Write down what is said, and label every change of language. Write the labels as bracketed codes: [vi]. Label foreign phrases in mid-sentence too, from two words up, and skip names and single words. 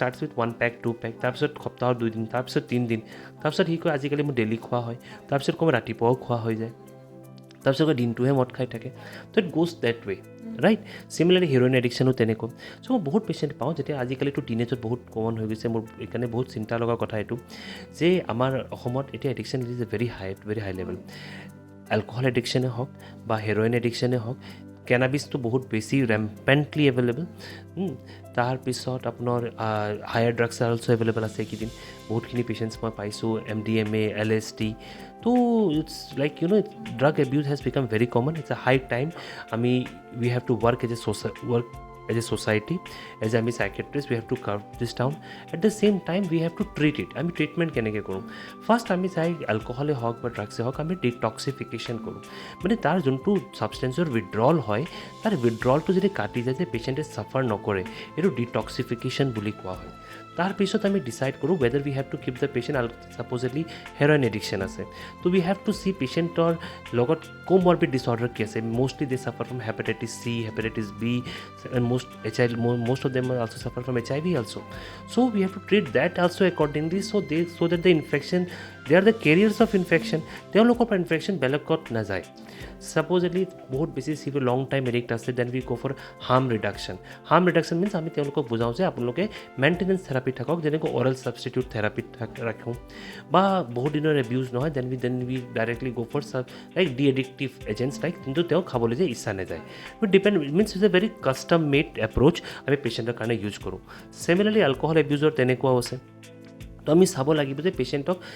[en] starts with [as] 1 পেক 2 পেক তাৰপিছত সপ্তাহত 2 দিন তাৰপিছত 3 দিন তাৰপিছত সি কয় আজিকালি মোৰ ডেইলি খোৱা হয় তাৰপিছত কম ৰাতিপুৱাও খোৱা হৈ যায় তাৰপিছত কয় দিনটোহে মদ খাই থাকে তো [en] it goes that way right similarly heroin addiction [as] তেনেকুৱা চ' মই বহুত পেচেণ্ট পাওঁ যেতিয়া আজিকালিতো টিনেজত বহুত কমন হৈ গৈছে মোৰ এইকাৰণে বহুত চিন্তা লগা কথা এইটো যে আমাৰ অসমত এতিয়া [en] addiction is a very high level alcohol addiction [as] হওক বা [en] heroin addiction [as] হওক কেনাবিছটো বহুত বেছি [en] rampantly available [as] তাৰপিছত আপোনাৰ [en] higher drugs are also available [as] আছে এইকেইদিন বহুতখিনি পেচেণ্টছ মই পাইছোঁ [en] MDMA LSD তো it's like drug abuse has become very common it's a high time আমি we have to work as a society, as a psychiatrist, we have to curb this down. At the same time, we have to treat it. I mean, treatment [as] কেনেকৈ কৰোঁ ফাৰ্ষ্ট আমি চাই এলকহলে হওক বা ড্ৰাগছে হওক আমি ডিটক্সিফিকেশ্যন কৰোঁ মানে তাৰ যোনটো [en] substance withdrawal [as] হয় তাৰ উইথড্ৰলটো যদি কাটি যায় যে [en] patient suffer [as] নকৰে এইটো ডিটক্সিফিকেশ্যন বুলি কোৱা হয় তাৰপিছত আমি ডিচাইড কৰোঁ [en] whether we have to keep the patient supposedly heroin addiction [as] আছে তো [en] we have to see patient [as] লগত [en] comorbid disorder [as] কি আছে [en] mostly they suffer from hepatitis C, hepatitis B, and most of them also suffer from HIV also. So we have to treat that also accordingly so that the infection, they are the carriers of infection. [as] তেওঁলোকৰ পৰা ইনফেকশ্যন বেলেগত নাযায় ছাপ'জলি বহুত বেছি [en] severe long time addict [as] আছে [en] then we go for harm reduction means [as] আমি তেওঁলোকক বুজাওঁ যে আপোনালোকে [en] maintenance therapy [as] থাকক যেনেকৈ [en] oral substitute therapy [as] ৰাখোঁ বা বহুত দিনৰ এবিউজ নহয় [en] then we directly go for like de addictive agents like [as] কিন্তু তেওঁ খাবলৈ যে ইচ্ছা নাযায় [en] but depend means is a very custom made approach [as] আমি পেচেণ্টৰ কাৰণে ইউজ কৰোঁ [en] similarly alcohol abuse [as] তেনেকুৱাও আছে তো আমি চাব লাগিব যে পেচেণ্টক